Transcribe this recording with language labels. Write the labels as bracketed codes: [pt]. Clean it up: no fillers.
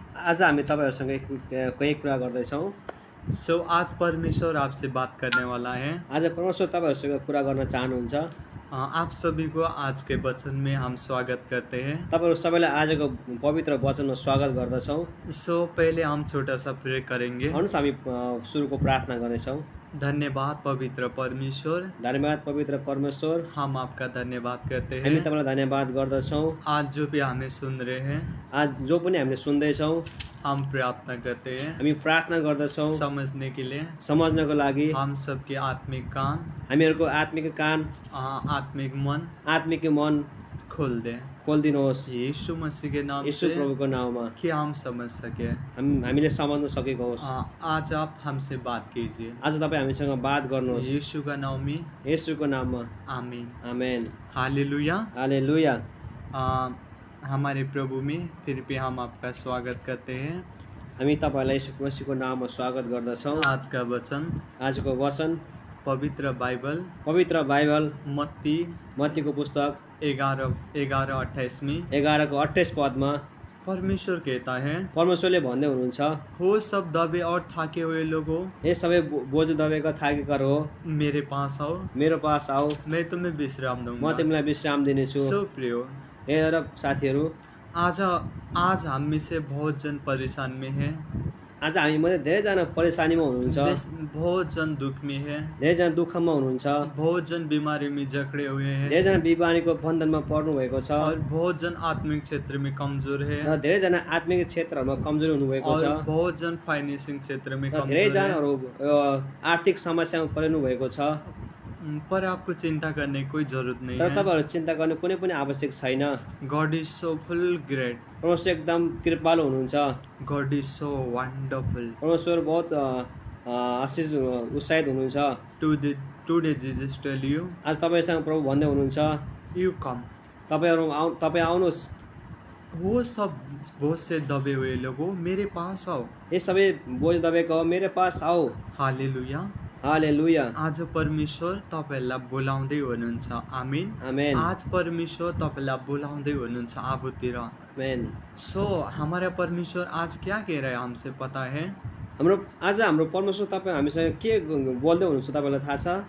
[ne] आज हामी तपाईहरुसँग केही कुरा गर्दैछौँ। [hi] आज परमेश्वर आपसे बात करने वाला है। [ne] आज परमेश्वर तपाईहरुसँग कुरा गर्न चाहनुहुन्छ। [hi] आप सभी को आज के वचन में हम स्वागत करते हैं। [ne] तपाईहरु सबैलाई आजको पवित्र वचनमा स्वागत गर्दछौँ। [hi] पहले हम छोटा सा प्रे करेंगे। [ne] आउनुहोस् हामी सुरुको प्रार्थना गर्नेछौँ। धन्यवाद पवित्र परमेश्वर। धन्यवाद पवित्र परमेश्वर। [hi] हम आपका धन्यवाद करते हैं। [ne] हामी तपाईलाई धन्यवाद गर्दछौँ। [hi] आज जो भी हमें सुन रहे हैं, [ne] आज जो पनि हामीले सुन्दैछौँ, [hi] हम प्रार्थना करते हैं [ne] हामी प्रार्थना गर्दछौँ [hi] समझने के लिए। [ne] समझ्नको लागि [hi] हम सबके आत्मिक कान, [ne] हामीहरूको आत्मिक कान, [hi] आत्मिक मन, [ne] आत्मिक मन [hi] खोल दे। [ne] खोलिदिनुहोस् [hi] यीशु मसीह के नाम यीशु से, [ne] प्रभुको नाउँमा, [hi] कि हम समझ सके। [ne] हामीले समझ्न सकेको होस्। [hi] आज आप हमसे बात कीजिए। [ne] आज तपाईँ हामीसँग बात गर्नुहोस् [hi] यीशु का नाम में, [ne] येशूको नाममा। [hi] आमीन [ne] आमेन। [hi] हालेलुया। [ne] हालेलुया। [hi] हमारे प्रभु में फिर भी हम आपका स्वागत करते हैं। [ne] हामी तपाईलाई येशू मसीहको नाममा स्वागत गर्दछौँ। [hi] आज का वचन, [ne] आजको वचन [hi] पवित्र बाइबल [ne] मत्तीको पुस्तक [hi] 11:28 में [ne] 11:28 पदमा [hi] परमेश्वर कहता है, [ne] परमेश्वरले भन्दै हुनुहुन्छ, [hi] हो सब दबे और थाके हुए लोगों, [ne] हे सबै बोझ दबेका थाकेका हो, [hi] मेरे पास आओ, [ne] मेरो पास आओ, [hi] मैं तुम्हें विश्राम [ne] म [hi] दूंगा। [ne] तिमीलाई विश्राम दिनेछु। [hi] सो प्रियो, [ne] हे साथीहरू, [hi] आज हम में से बहुत जन परेशान में है। [ne] आज हामी मध्ये धेरैजना परेशानीमा हुनुहुन्छ, [hi] बहुत जन दुख में है, [ne] धेरैजना दुःखमा हुनुहुन्छ, [hi] बहुत जन बीमारी में जकड़े हुए हैं, [ne] धेरैजना बिमारीको बन्धनमा पर्नु भएको छ, [hi] और बहुत जन आत्मिक क्षेत्र में कमजोर है, [ne] र धेरैजना आत्मिक क्षेत्रहरूमा कमजोरी हुनुभएको [hi] और [ne] छ, [hi] बहुत जन फाइनेंसिंग क्षेत्र में [ne] र [hi] कमजोर है। [ne] धेरैजनाहरू आर्थिक समस्यामा पर्नु भएको छ। [hi] पर आपको चिंता करने की कोई जरूरत नहीं [ne] तर [hi] है। [ne] तपाईहरु चिन्ता गर्ने कुनै पनि आवश्यक छैन। [en] God is so full great, [ne] परमेश्वर एकदम कृपालु हुनुहुन्छ। [en] God is so wonderful. [ne] परमेश्वर बहुत आशिष उत्साहित हुनुहुन्छ। [en] today Jesus tell you, [ne] आज तपाईसँग प्रभु भन्दै हुनुहुन्छ, [en] You come. [ne] तपाईँ आउनुहोस्, [hi] वो सब बहुत से दबे हुए लोगों, मेरे पास आओ। [ne] ये सबै बोझ दबेको हो, [hi] मेरे पास आओ। हालेलुया। [ne] हालेलुया। आज परमेश्वर तपाईलाई बोलाउँदै हुनुहुन्छ। [hi] आमीन। [ne] आमेन। आज परमेश्वर तपाईलाई बोलाउँदै हुनुहुन्छ आफूतिर। आमेन। [hi] हमारा परमेश्वर आज क्या कह रहा है हमसे पता है? [ne] आज हाम्रो परमेश्वर तपाईँ हामीसँग के बोल्दै हुनुहुन्छ तपाईलाई थाहा छ?